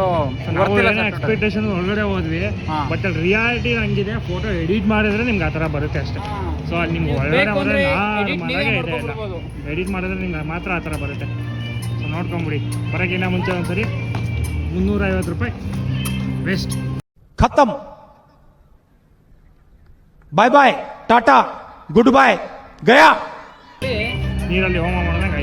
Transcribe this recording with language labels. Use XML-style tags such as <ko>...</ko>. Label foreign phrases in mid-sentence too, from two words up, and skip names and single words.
<kn>ಎಕ್ಸ್ಪೆಕ್ಟೇಷನ್ ಒಳಗಡೆ ಹೋದ್ವಿ, ಬಟ್ ಅಲ್ಲಿ ರಿಯಾಲಿಟಿ ಹಂಗಿದೆ. ಫೋಟೋ ಎಡಿಟ್ ಮಾಡಿದ್ರೆ ನಿಮ್ಗೆ ಆ ಥರ ಬರುತ್ತೆ ಅಷ್ಟೇ. ಸೊ ಅಲ್ಲಿ ನಿಮ್ಗೆ ಒಳಗಡೆ ಹೋದ್ರೆ ಎಡಿಟ್ ಮಾಡಿದ್ರೆ ನಿಮ್ಗೆ ಮಾತ್ರ ಆ ಥರ ಬರುತ್ತೆ. ಸೊ ನೋಡ್ಕೊಂಬಿಡಿ. ಬರೋಕ್ಕಿಂತ ಮುಂಚೆ ಒಂದ್ಸರಿ 350 ರೂಪಾಯಿ ವೇಸ್ಟ್.</kn> <hi>खत्म,</hi> <en>bye bye,</en> <hi>टाटा,</hi> <en>good bye,</en> <hi>गया.</hi> <kn>ನೀರಲ್ಲಿ ಹೋಮ</kn>